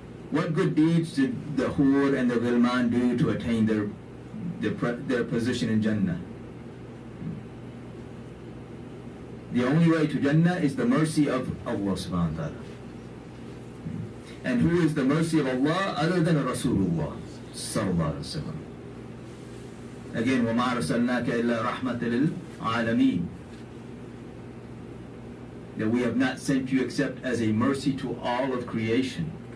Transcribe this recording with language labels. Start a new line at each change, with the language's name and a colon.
English: What good deeds did the Hur and the Ghilman do to attain their position in Jannah? The only way to Jannah is the mercy of Allah subhanahu wa ta'ala. And who is the mercy of Allah other than Rasulullah sallallahu alaihi wasallam?
Arabic: Again, وَمَا أَرْسَلْنَاكَ إِلَّا رَحْمَةً لِلْعَالَمِينَ.
English: That we have not sent you except as a mercy to all of creation.